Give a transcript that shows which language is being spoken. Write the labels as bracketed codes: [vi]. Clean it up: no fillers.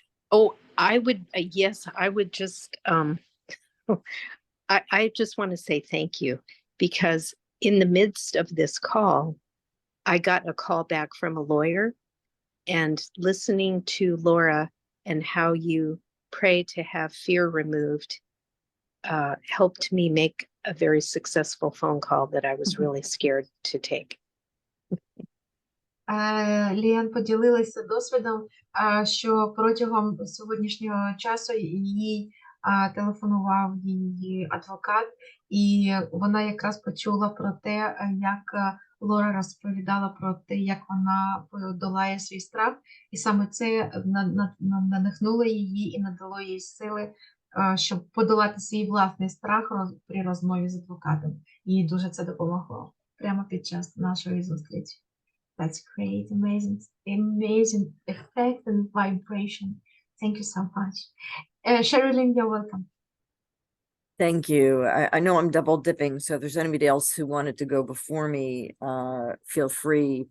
[en] Oh, I would, yes, I would just, I just want to say thank you, because in the midst of this call, I got a call back from a lawyer, and listening to Laura and how you pray to have fear removed helped me make a very successful phone call that I was really scared to take. [uk] Ліан поділилася досвідом, що протягом сьогоднішнього часу їй телефонував її адвокат, і вона якраз почула про те, як Лора розповідала про те, як вона подолає свій страх, і саме це надихнуло її і надало їй сили, щоб подолати свій власний страх при розмові з адвокатом. Їй дуже це допомогло прямо під час нашої зустрічі. [en] That's great, amazing effect and vibration. Thank you so much. Sherilyn, you're welcome. Thank you. I know I'm double dipping, so if there's anybody else who wanted to go before me, feel free.